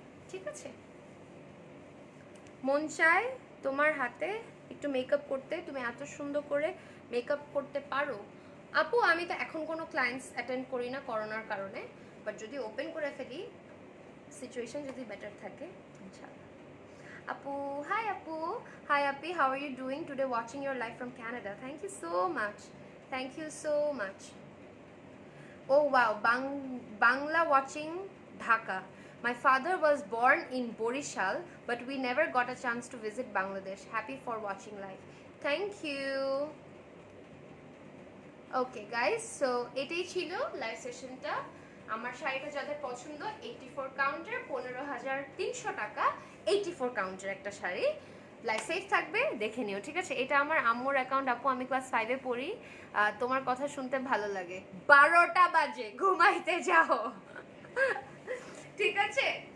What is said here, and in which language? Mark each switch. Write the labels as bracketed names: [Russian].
[Bangla] ঠিক আছে, মন চায় তোমার হাতে একটু মেকআপ করতে, তুমি এত সুন্দর করে মেকআপ করতে পারো। আপু আমি তো এখন কোনো ক্লায়েন্টস অ্যাটেন্ড করি না করোনার কারণে, বাট যদি ওপেন করে ফেলি, সিচুয়েশন যদি বেটার থাকে, ইনশাআল্লাহ। [English] Apu, hi Apu, hi Api, how are you doing today? Watching your live from Canada. Thank you so much. Thank you so much. Oh wow, Bangla watching Dhaka. My father was born in Borishal, but we never got a chance to visit Bangladesh. Happy for watching live. Thank you. Okay guys, so [Bangla] এটাই ছিল live সেশনটা। আমার শাড়িটা যাদের পছন্দ, 84 কাউন্টের, 15,300 টাকা, 84 কাউন্টের একটা sari. Live safe থাকবে, দেখে নিও, ঠিক আছে। এটা আমার আম্মুর অ্যাকাউন্ট, আপু আমি ক্লাস 5-এ পড়ি, তোমার কথা শুনতে ভালো লাগে, 12টা বাজে ঘুমাইতে যাও, ঠিক আছে।